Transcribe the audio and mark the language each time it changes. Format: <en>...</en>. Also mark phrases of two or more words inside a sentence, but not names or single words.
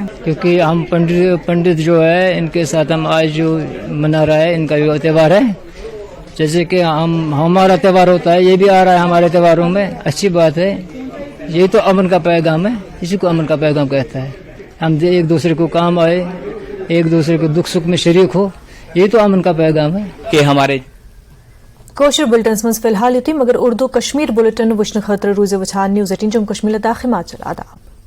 <hi>क्योंकि हम पंडित जो है इनके साथ हम आज जो मना रहा है, इनका भी त्यौहार है, जैसे कि हमारा त्यौहार होता है, ये भी आ रहा है हमारे त्योहारों में, अच्छी बात है। ये तो अमन का पैगाम है, इसी को अमन का पैगाम कहता है। हम एक दूसरे को काम आए, एक दूसरे को दुख सुख में शरीक हो, ये तो अमन का पैगाम है कि हमारे</hi> <ks>कोशर बुलेटिन में फिलहाल युति मगर उर्दू कश्मीर बुलेटिन वुचन खतर रूज़ वछान न्यूज़ 18 जम्मू कश्मीर लद्दाख हिमाचल आदाब।</ks>